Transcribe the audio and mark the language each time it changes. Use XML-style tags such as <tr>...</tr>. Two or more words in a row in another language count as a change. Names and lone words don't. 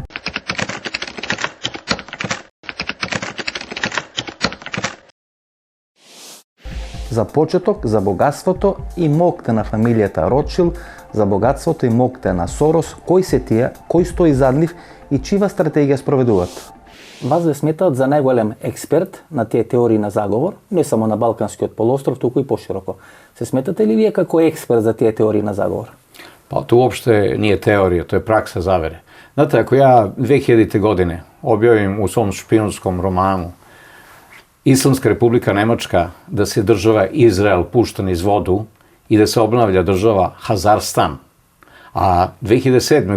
<mk>За почеток, за богатството и моќта на фамилијата Ротшилд, за богатството и моќта на Сорос, кои се тие, кој стои зад нив и чива стратегија спроведуваат. Вас ве сметаат за најголем експерт на тие теории на заговор, не само на Балканскиот полуостров, туку и пошироко. Се сметате ли вие како експерт за тие теории на заговор?</mk> <sr>Pa to uopšte nije teorija, to je praksa zavere. Znate, ako ja 2000. godine objavim u svom špijunskom romanu Islamska republika Nemačka da se država Izrael pušta niz vodu i da se obnavlja država Hazarstan, a 2007.</sr>